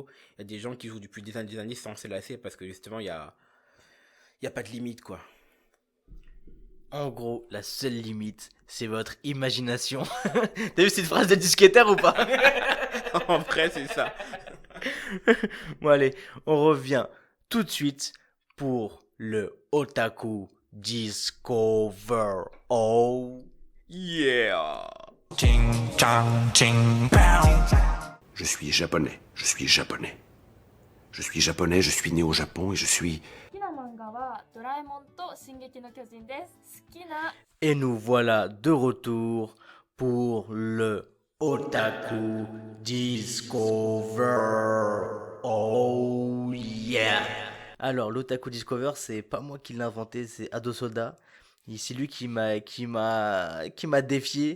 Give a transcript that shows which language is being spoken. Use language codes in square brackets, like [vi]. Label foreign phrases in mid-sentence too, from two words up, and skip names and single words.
[fr] Il y a des gens qui jouent depuis des années sans se lasser parce que justement, il y a pas de limite, quoi. En gros, la seule limite, c'est votre imagination. T'as vu cette phrase de disquetaire ou pas? En vrai, c'est ça. Bon, allez, on revient tout de suite pour le Otaku Discover. Oh, Yeah! Ching chang ching pow. Je suis japonais, je suis japonais. Je suis japonais, je suis né au Japon et je suis... [ja] 好きな漫画はドラえもんと進撃の巨人です。好きな [fr] et nous voilà de retour pour le Otaku Discover. Oh yeah! Alors, l'Otaku Discover, c'est pas moi qui l'ai inventé, c'est Ado Soda. Et c'est lui qui m'a défié.